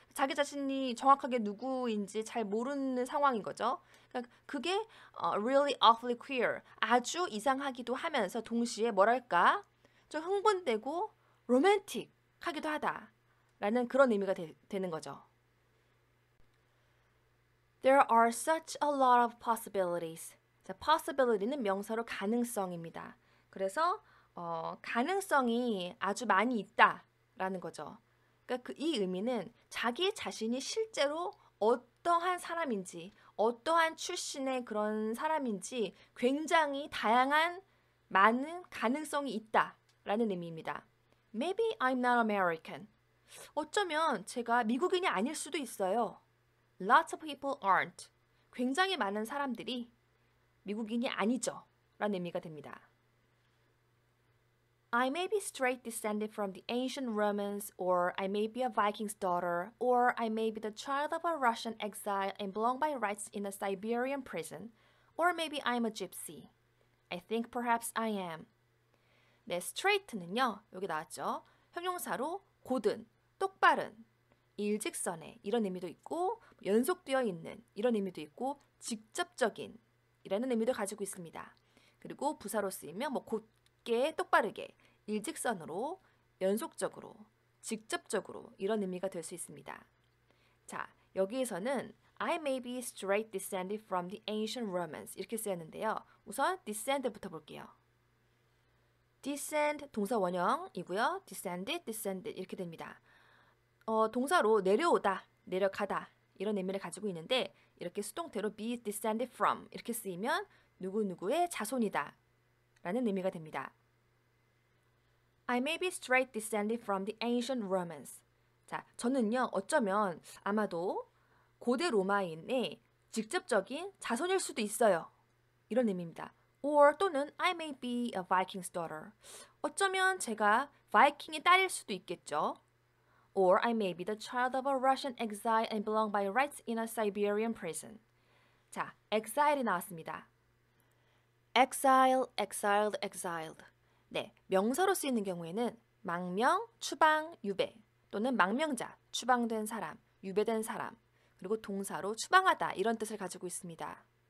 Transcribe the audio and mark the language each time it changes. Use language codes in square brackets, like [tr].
[ko] 자기 자신이 정확하게 누구인지 잘 모르는 상황인 거죠. 그러니까 그게 [en] really awfully queer, [ko] 아주 이상하기도 하면서 동시에 뭐랄까 좀 흥분되고 로맨틱하기도 하다 라는 그런 의미가 되는 거죠. [en] There are such a lot of possibilities. [ko] 자, possibility는 명사로 가능성입니다. 그래서 가능성이 아주 많이 있다라는 거죠. 그러니까 이 의미는 자기 자신이 실제로 어떠한 사람인지, 어떠한 출신의 그런 사람인지 굉장히 다양한 많은 가능성이 있다라는 의미입니다. [en] Maybe I'm not American. [ko] 어쩌면 제가 미국인이 아닐 수도 있어요. [en] Lots of people aren't. [ko] 굉장히 많은 사람들이 미국인이 아니죠. 라는 의미가 됩니다. [en] I may be straight descended from the ancient Romans, or I may be a Viking's daughter, or I may be the child of a Russian exile and belong by rights in a Siberian prison, or maybe I'm a gypsy. I think perhaps I am. [ko] 네, straight는요. 여기 나왔죠. 형용사로 곧은, 똑바른, 일직선에 이런 의미도 있고 연속되어 있는 이런 의미도 있고 직접적인 이라는 의미도 가지고 있습니다. 그리고 부사로 쓰이면 곧게, 똑바르게, 일직선으로, 연속적으로, 직접적으로 이런 의미가 될 수 있습니다. 자, 여기에서는 [en] I may be straight descended from the ancient Romans [ko] 이렇게 쓰였는데요. 우선 descend부터 볼게요. descend 동사 원형이고요. descended 이렇게 됩니다. 동사로 내려오다, 내려가다 이런 의미를 가지고 있는데 이렇게 수동태로 [en] be descended from [ko] 이렇게 쓰이면 누구누구의 자손이다 라는 의미가 됩니다. [en] I may be straight descended from the ancient Romans. [ko] 자, 저는요 어쩌면 아마도 고대 로마인의 직접적인 자손일 수도 있어요. 이런 의미입니다. [en] or 또는 I may be a Viking's daughter. [ko] 어쩌면 제가 바이킹의 딸일 수도 있겠죠. [en] Or I may be the child of a Russian exile and belong by rights in a Siberian prison. [ko] 자, exile이 나왔습니다. [en] exile, exiled, exiled. [ko] 네, 명사로 쓰이는 경우에는 망명, 추방, 유배 또는 망명자, 추방된 사람, 유배된 사람 그리고 동사로 추방하다 이런 뜻을 가지고 있습니다.